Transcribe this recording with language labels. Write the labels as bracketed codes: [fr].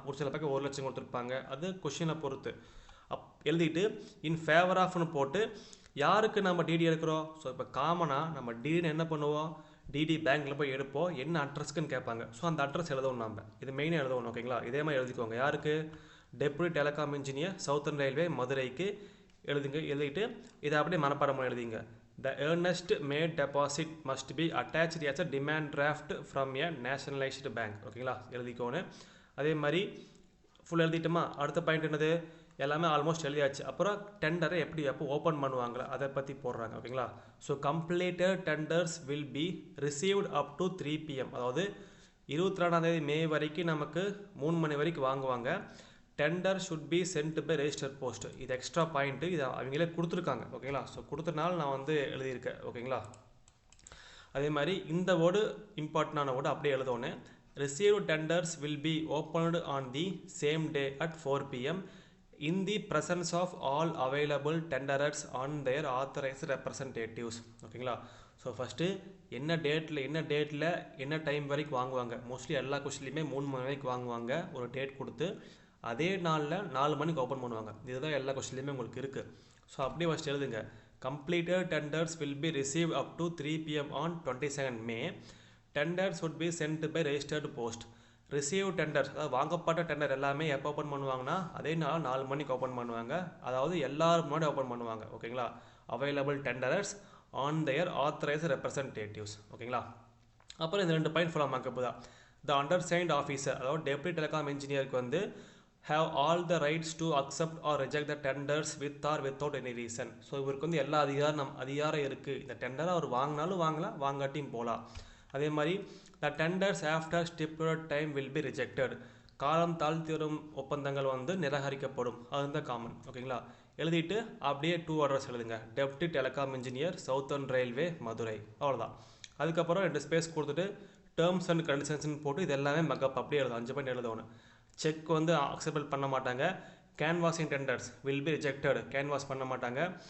[ta] ஒரு சில பக்கம் 1,00,000 கொடுத்துருப்பாங்க. அது கொஷினை பொறுத்து. எழுதிட்டு இன் ஃபேவர் ஆஃப்னு போட்டு யாருக்கு நம்ம டிடி எடுக்கிறோம். ஸோ இப்போ காமனாக நம்ம டிடின்னு என்ன பண்ணுவோம், டிடி பேங்க்கில் போய் எடுப்போம். என்ன அட்ரஸ்க்குன்னு கேட்பாங்க. ஸோ அந்த அட்ரஸ் எழுதணும். நம்ம இது மெயினாக எழுதணும். ஓகேங்களா? இதே மாதிரி எழுதிக்கோங்க. யாருக்கு, deputy telecom engineer southern railway மதுரைக்கு எழுதுங்க. எழுதிட்டு இதை அப்படியே மனப்பாடமாக எழுதிங்க. [en] The earnest made deposit must be attached as a demand draft from a nationalized bank. [ta] ஓகேங்களா? எழுதிக்கோணும். அதே மாதிரி ஃபுல் எழுதிட்டோமா. அடுத்த பாயிண்ட் என்னது, எல்லாமே ஆல்மோஸ்ட் எழுதியாச்சு. அப்புறம் டெண்டரை எப்போ ஓப்பன் பண்ணுவாங்களா அதை பற்றி போடுறாங்க. ஓகேங்களா? [en] So completed tenders will be received up to 3 PM. [ta] அதாவது 22 மே வரைக்கும் நமக்கு 3 மணி வரைக்கும் வாங்குவாங்க. [en] Tender should be sent by register post. [ta] இது எக்ஸ்ட்ரா பாயிண்ட்டு. இதை அவங்களே கொடுத்துருக்காங்க. ஓகேங்களா? ஸோ கொடுத்தனால நான் வந்து எழுதியிருக்கேன். ஓகேங்களா? அதே மாதிரி இந்த வேர்டு இம்பார்ட்டண்டான வேர்டு அப்படியே எழுதோன்னு. [en] Receive tenders will be opened on the same day at 4 PM in the presence of all available tenderers on their authorized representatives. [ta] ஓகேங்களா? ஸோ ஃபஸ்ட்டு என்ன டேட்டில் என்ன டைம் வரைக்கும் வாங்குவாங்க. மோஸ்ட்லி எல்லா கொஸ்டின்லையுமே 3 மணி வரைக்கும் வாங்குவாங்க. ஒரு டேட் கொடுத்து அதே நாளில் 4 மணிக்கு ஓப்பன் பண்ணுவாங்க. இதுதான் எல்லா கொஸ்டின்லையுமே உங்களுக்கு இருக்குது. ஸோ அப்படியே ஃபஸ்ட் எழுதுங்க. [en] Completed tenders will be receive up to 3 PM on 22 May. Tenders would be sent by registered post. [ta] Receive tenders, அதாவது வாங்கப்பட்ட டெண்டர் எல்லாமே எப்போ ஓப்பன் பண்ணுவாங்கன்னா அதே நாள் 4 மணிக்கு ஓப்பன் பண்ணுவாங்க. அதாவது எல்லாரும் முன்னாடி ஓப்பன் பண்ணுவாங்க. ஓகேங்களா? [en] Available tenderers on their authorized representatives. [ta] ஓகேங்களா? அப்புறம் இந்த 2 பாயிண்ட் ஃபுல்லாக மாக்கப்போ தான். [en] the undersigned officer, [ta] அதாவது டெப்யூட்டி டெலிகாம் இன்ஜினியருக்கு வந்து [en] have all the rights to accept or reject the tenders with or without any reason. [ta] So இவருக்கு வந்து எல்லா அதிகாரம் இருக்குது. இந்த டெண்டரை அவர் வாங்கினாலும் வாங்கலாம், வாங்காட்டியும் போகலாம். அதே மாதிரி [en] the tenders after stipulated time will be rejected. [ta] காலம் தாழ்த்தி வரும் ஒப்பந்தங்கள் வந்து நிராகரிக்கப்படும். அதுதான் காமன். ஓகேங்களா? எழுதிட்டு அப்படியே 2 அட்ரஸ் எழுதுங்க. Deputy telecom engineer southern railway Madurai. அவ்வளோதான். அதுக்கப்புறம் 2 ஸ்பேஸ் கொடுத்துட்டு டேர்ம்ஸ் அண்ட் கண்டிஷன்ஸ்னு போட்டு இது எல்லாமே மக்கப் அப்படியே எழுதும். 5 பாயிண்ட் எழுதணும். செக் வந்து அக்செப்ட் பண்ண மாட்டாங்க. [en] Canvassing tenders will be rejected. [ta] Canvas பண்ண மாட்டாங்க.